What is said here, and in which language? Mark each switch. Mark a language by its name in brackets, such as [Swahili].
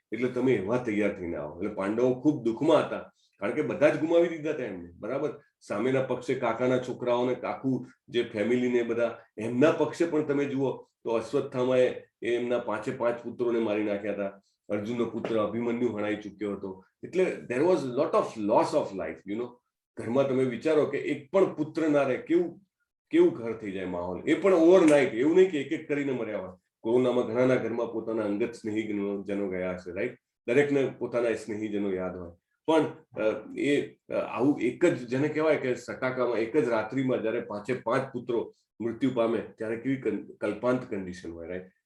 [Gujarati] એટલે તમે એવા તૈયાર થઈને આવો. એટલે પાંડવો ખૂબ દુઃખમાં હતા કારણ કે બધા જ ગુમાવી દીધા હતા એમને, બરાબર. સામેના પક્ષે કાકાના છોકરાઓને, આખું જે ફેમિલીને બધા, એમના પક્ષે પણ તમે જુઓ તો અશ્વત્થામાએ એમના 5 પુત્રોને મારી નાખ્યા હતા. અર્જુનનો પુત્ર અભિમન્યુ હણાઈ ચૂક્યો હતો. [English] એટલે there was lot of loss of life, you know. [Gujarati] ઘરમાં તમે વિચારો કે એક પણ પુત્ર ના રહે, કેવું ઘર થઈ જાય માહોલ. એ પણ ઓવરનાઇટ, એવું નહીં કે એક એક કરીને મર્યા હોય. કોરોનામાં ઘણાના ઘરમાં પોતાના અંગત સ્નેહીજનો ગયા હશે, રાઈટ. દરેકને પોતાના સ્નેહીજનો યાદ હોય. પણ એ આવું એક જ જેને કહેવાય કે સટાકામાં એક જ રાત્રિમાં જયારે 5 પુત્રો મૃત્યુ પામે ત્યારે કેવી કલ્પાંત કન્ડિશન હોય, રાઈટ.